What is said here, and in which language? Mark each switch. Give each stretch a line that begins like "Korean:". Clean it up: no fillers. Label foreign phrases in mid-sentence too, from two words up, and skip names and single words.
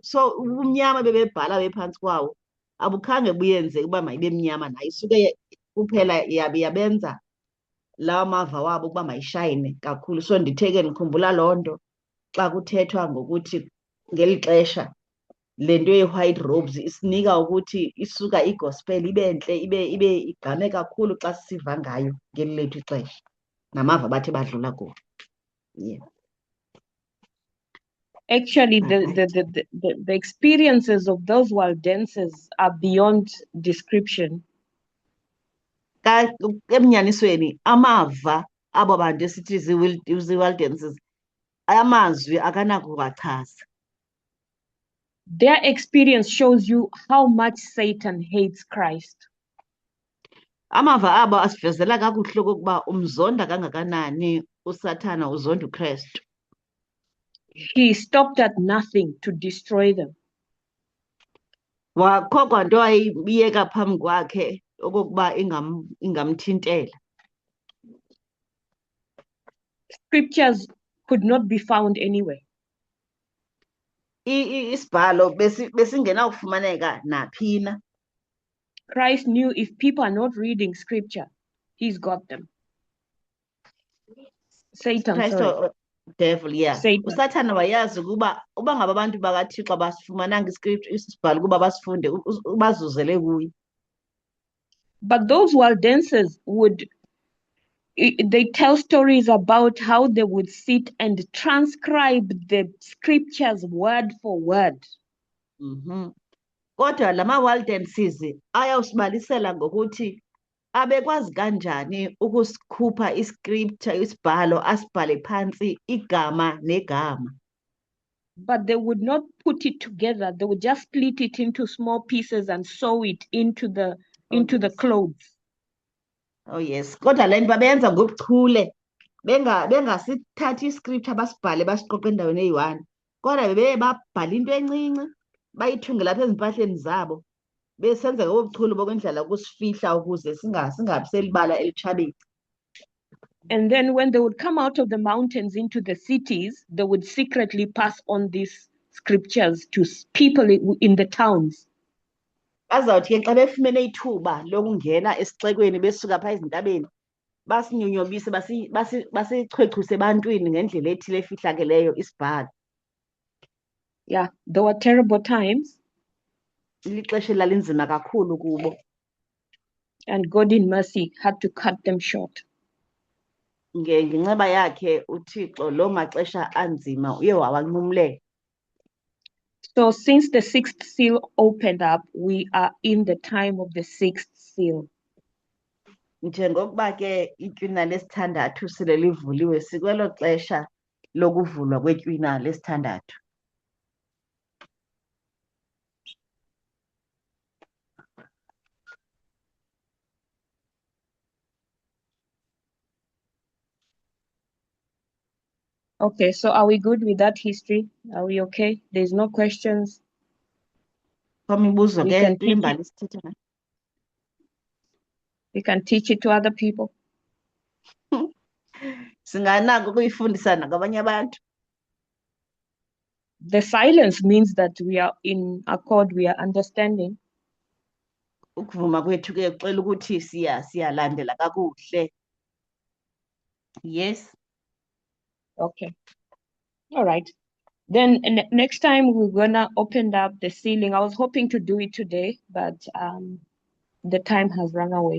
Xhosa: So ubumnyama bebebhala bephantsi kwawo abukhange buyenzeka uba mayibe mnyama nayo, isuke kuphela yabenza lawa mava wabo ukuba mayishayine kakhulu. So ndithe ke ndikhumbula loo nto xa kuthethwa ngokuthi ngeli xesha le nto ye-
English: white robes
Xhosa: isinika ukuthi isuka igospel ibe ntle, ibe igqame kakhulu xa sisiva ngayo ngeli lethu ixesha namava bathe badlula kuwo.
English: Yeah. Actually, the experiences of those Waldenses are beyond description.
Xhosa: Emnyanisweni amava abo bantu esithi zii-Waldenses amazwi akanakuwachaza.
English: Their experience shows you how much Satan hates Christ.
Xhosa: Amava abo asivezela kakuhle okokuba umzonda kangakanani uSathana, uzonda uKristu.
English: He stopped at nothing to destroy them.
Xhosa: Wakho kwanto ayibiyeka phambi kwakhe okokuba ingamthintela.
English: Scriptures could not be found anywhere.
Xhosa: Isibhalo besingenakufumaneka naphi na.
English: Christ knew if people are not reading scripture, he's got them. Satan, sorry. Devil, yeah. Satan.
Xhosa: uSathana wayazi ukuba ngaba abantu bakaThixo basifumananga isibhalo ukuba basifunde, ubazuzele kuye.
English: But those Waldenses they tell stories about how they would sit and transcribe the scriptures word for word.
Xhosa: Kodwa lama Waldenses ayawusibalisela ngokuthi abekwazi kanjani ukusikhupha isibhalo asibhale phansi igama negama.
English: But they would not put it together. They would just split it into small pieces and sew it into the clothes. Oh yes,
Xhosa: kodwa le nto babenza ngobuchule, bengasithathi iscripture basibhale basiqoqa endaweni eyi-one, kodwa babhala into encinci bayithunge lapha ezimpahleni zabo, besenza ngobuchule bokwendlela ukusifihla ukuze singabiselibala elitshabeni.
English: And then when they would come out of the mountains into the cities, they would secretly pass on these scriptures to people in the towns.
Xhosa: Bazawuthi ke xa befumene ithuba lokungena esixekweni besuka phaa ezintabeni basinyonyobise basichwechuse ebantwini ngendlela ethile efihlakeleyo isibhalo.
English: Yeah, there were terrible times.
Xhosa: Lixesha elalinzima kakhulu kubo.
English: And God in mercy had to cut them short.
Xhosa: Ngenxeba yakhe uThixo loo maxesha anzima uye wawanqumlela.
English: So since the sixth seal opened up, we are in the time of the sixth seal.
Xhosa: Njengokuba ke itywina lesithandathu sele livuliwe, sikwelo xesha lokuvulwa kwetywina lesithandathu.
English: Okay, so are we good with that history? Are we okay? There's no questions.
Xhosa: Kwamibuzo
English: We
Xhosa: ke
English: can
Xhosa: kule
English: teach
Xhosa: mbali
English: it.
Xhosa: sithetha ngayo.
English: We can teach it to other people.
Xhosa: Singanako ukuyifundisa nakwabanye abantu.
English: The silence means that we are in accord, we are understanding.
Xhosa: Ukuvuma kwethu ke kuxela ukuthi siyalandela kakuhle.
English: Yes. Okay. All right. Then next time we're gonna open up the ceiling. I was hoping to do it today, but the time has run away.